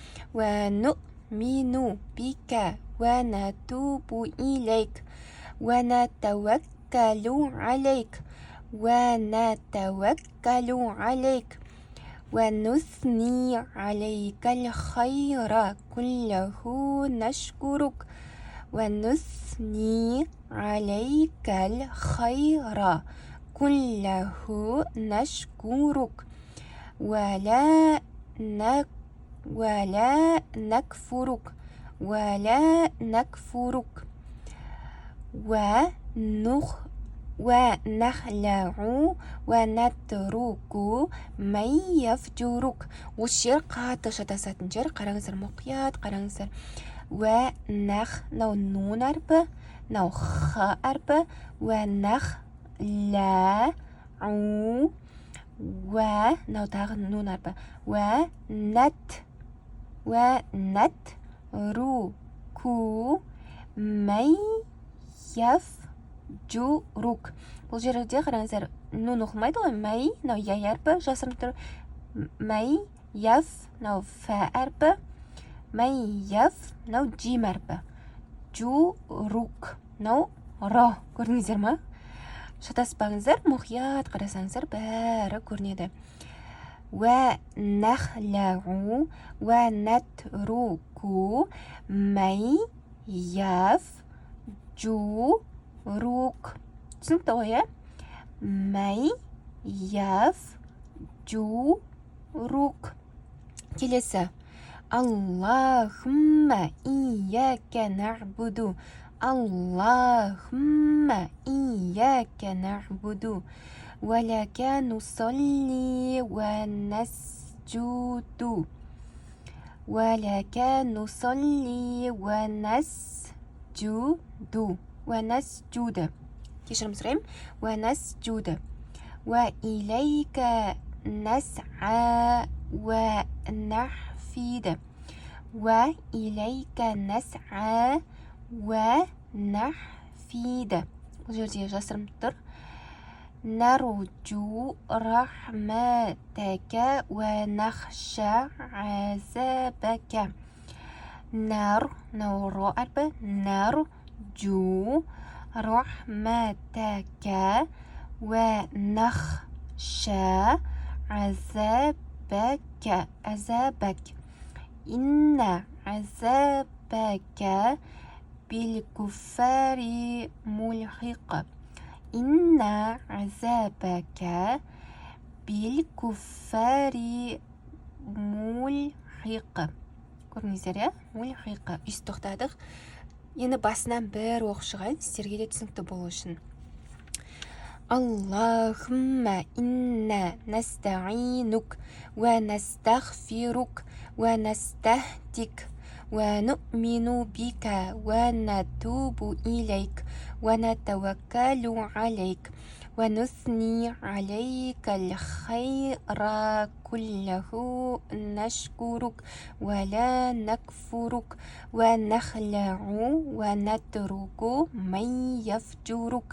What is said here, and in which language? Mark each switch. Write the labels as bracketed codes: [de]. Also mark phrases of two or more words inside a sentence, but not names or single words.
[ar] ونتوكل عليك ونثني عليك الخير كله نشكرك ولا نكفرك ونخلع ونترك من يفجرك. [kk] осы жер қатты шатасатын жер, қараңыздар, мұқият қараңыздар. мынау нун әрпі, мынау х әрпі, мынау тағы нун әрпі, [ar] ونترك من يفجرك. [kk] бұл жерде қараңыздар, нун оқымайды ғой, май, мынау я әрпі жасырынып тұр, май, яф, мынау фә әрпі, май, яф, мынау джим әрпі, журук, мынау ро. Көрдіңіздер ма? Шатаспаңыздар, мұқият қарасаңыздар, бәрі көрінеді. [ar] ونخلع ونترك من يفجرك. [kk] түсінікті ғой, ә? [ar] من يفجرك. [kk] Келесі. [ar] اللهم إياك نعبد. اللهم إياك نعبد. ولك نصلي ونسجد. [kk] кешірім сұраймын. [ar] ونسجد وإليك نسعى ونحفد [kk] бұл жерде жасырым тұр. [ar] نرجو رحمتك ونخشى عذابك. نرجو رحمتك ونخشى عذابك. إن عذابك بالكفار ملحق. إن عذابك بالكفار ملحق. [kk] көрдіңіздер, иә? ملحق. Үсті тоқтадық. Енді басынан бір оқып шығайын, сіздерге де түсінікті болу үшін. [ar] اللهم إنا نستعينك ونستغفرك ونستهديك ونؤمن بك ونتوب إليك ونتوكل عليك ونثني عليك الخير كله نشكرك ولا نكفرك ونخلع ونترك من يفجرك.